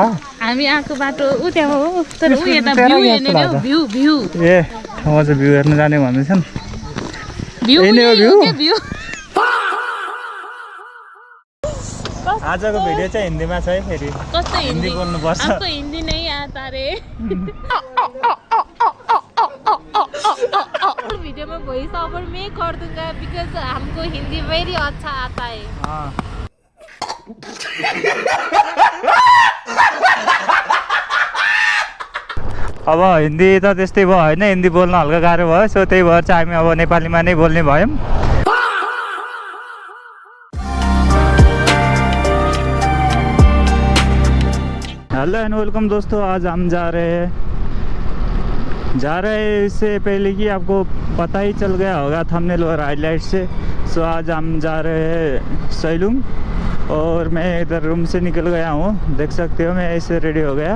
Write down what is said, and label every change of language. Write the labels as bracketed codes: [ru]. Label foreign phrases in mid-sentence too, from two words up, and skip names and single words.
[ne] हामी आएको बाटो उ त्यहाँ हो तर उ यता भ्यू हेर्ने हो भ्यू ए ठाउँमा चाहिँ भ्यू हेर्न जाने भन्दैछन्। भ्यू भ्यू आजको भिडियो चाहिँ हिन्दीमा छ है फेरि कस्तो हिन्दी बोल्नुपर्छ। [hi] आपको हिन्दी नहीं आता रे वीडियो में [en] voice over [hi] मैं कर दूंगा बिकॉज हमको हिंदी वेरी अच्छा आता है। [ne] अब हिन्दी त त्यस्तै भयो होइन, हिन्दी बोल्न हल्का गाह्रो भयो, सो त्यही भएर चाहिँ हामी अब नेपालीमा नै बोल्ने भयौँ। [en] hello and welcome [hi] दोस्तों, आज हम जा रहे हैं इससे पहले कि आपको पता ही चल गया होगा थंबनेल और हाईलाइट से। सो आज हम जा रहे हैं सैलूम और मैं इधर रूम से निकल गया हूँ, देख सकते हो मैं ऐसे रेडी हो गया।